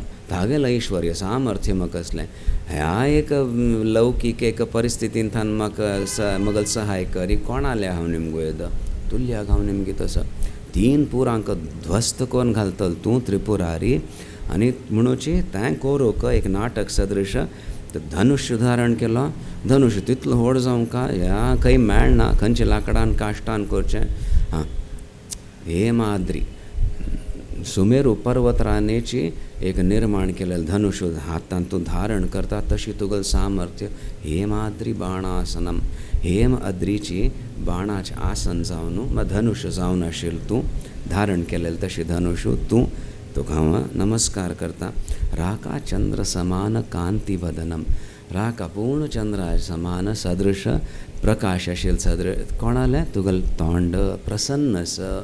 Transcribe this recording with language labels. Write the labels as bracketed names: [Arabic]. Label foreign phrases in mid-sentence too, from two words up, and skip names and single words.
[Konkani] तागेल ऐश्वर्य सामर्थ्य म्हाका कसलें ह्या एक लौकीक एक परिस्थितींतल्यान म्हाका मगल सहाय करी कोणाले हांव निमगो येद तुल्याक हांव निमगे तसो तीन पुरांक ध्वस्त करून घालतल तूं त्रिपुरारी आनी म्हणूची तें कोरोक एक नाटक सदृश धनुष्य धारण केलो धनुष्य तितलो व्हड जावंका ह्या खंय मेळना खंयचे लांकडान काश्टान करचें हां हेमाद्री सुमेरू पर्वत रानेची एक निर्माण केलेलं धनुष्य हातान तूं धारण करता तशी तुगेल सामर्थ्य [Sanskrit] हेमाद्री बाणासनम [Konkani] हेम अद्रीची बाणाचें आसन जावन मग धनुष्य जावन आशिल्लें तूं धारण केलेलं तशी धनुष्य तूं तुका हांव नमस्कार करता [Sanskrit] राका चंद्र समान कांती वदनम [Konkani] राका पूर्ण चंद्रा समान सदृश प्रकाश आशिल्लें सदृश कोणालें तुगेल तोंड प्रसन्न स